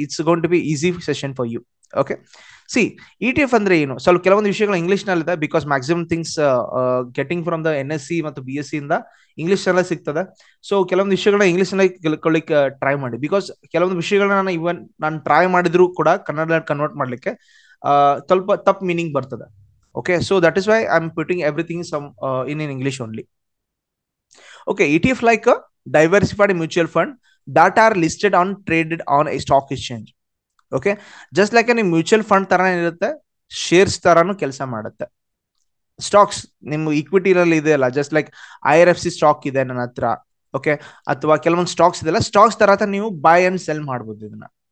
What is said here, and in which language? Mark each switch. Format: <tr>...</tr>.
<en>It's going to be easy session for you.</en> <kn>Okay, C ETF ಅಂದ್ರೆ ಏನು, ಸ್ವಲ್ಪ ಕೆಲವೊಂದು ವಿಷಯಗಳು ಇಂಗ್ಲಿಷ್ ನಲ್ಲಿ ಇದೆ.</kn> <en>because maximum things getting from the NSC</en> <kn>ಮತ್ತು BSc ಇಂದ ಇಂಗ್ಲಿಷ್ ನಲ್ಲೇ ಸಿಗ್ತದೆ. ಸೊ ಕೆಲವೊಂದು ವಿಷಯಗಳನ್ನ ಇಂಗ್ಲಿಷ್ ನಲ್ಲಿ ತಿಳ್ಕೊಳ್ಳಿಕ್ಕೆ ಟ್ರೈ ಮಾಡಿ. ಬಿಕಾಸ್ ಕೆಲವೊಂದು ವಿಷಯಗಳನ್ನ ನಾನು ಟ್ರೈ ಮಾಡಿದ್ರು ಕೂಡ ಕನ್ನಡ ಕನ್ವರ್ಟ್ ಮಾಡ್ಲಿಕ್ಕೆ ಸ್ವಲ್ಪ ತಪ್ಪು ಮೀನಿಂಗ್ ಬರ್ತದೆ.</kn> <en>Okay, so that is why I'm putting everything in English only. Okay, ETF like a diversified mutual fund that are listed on traded on a stock exchange. Okay, just like a mutual fund</en> <kn>ತರನೇ ಇರುತ್ತೆ, shares ತರಾನು ಕೆಲಸ ಮಾಡುತ್ತೆ. Stocks ನಿಮ್ಮ equity ನಲ್ಲಿ ಇದೆ ಅಲ್ಲ,</kn> <en>just like</en> <kn>IRFC stock ಇದೆ ನನ್ನ ಹತ್ರ. ಓಕೆ, ಅಥವಾ ಕೆಲವೊಂದು ಸ್ಟಾಕ್ಸ್ ಇದೆಲ್ಲ, ಸ್ಟಾಕ್ಸ್ ತರ ನೀವು</kn> <en>buy and sell</en> <kn>ಮಾಡ್ಬೋದು ಇದನ್ನ.</kn>